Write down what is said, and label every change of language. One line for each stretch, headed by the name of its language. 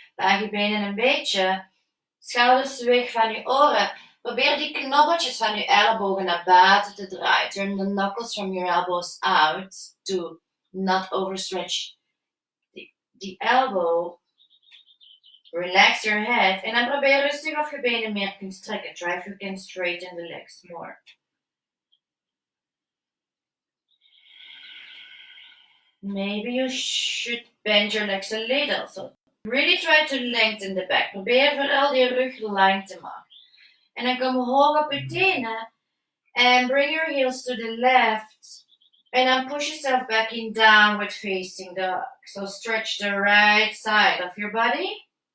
Dutch: Buig je benen een beetje. Schouders weg van je oren. Probeer die knobbeltjes van je ellebogen naar buiten te draaien.
English: Turn the knuckles from your elbows out to not overstretch the elbow. Relax your head.
Dutch: En dan probeer rustig of je benen meer kunt strekken.
English: Try if you can straighten the legs more. Maybe you should bend your legs a little. So really try to lengthen the back.
Dutch: Probeer vooral die rug lang te maken. En dan kom hoog op je tenen.
English: And bring your heels to the left. And then push yourself back in downward facing dog. So stretch the right side of your body.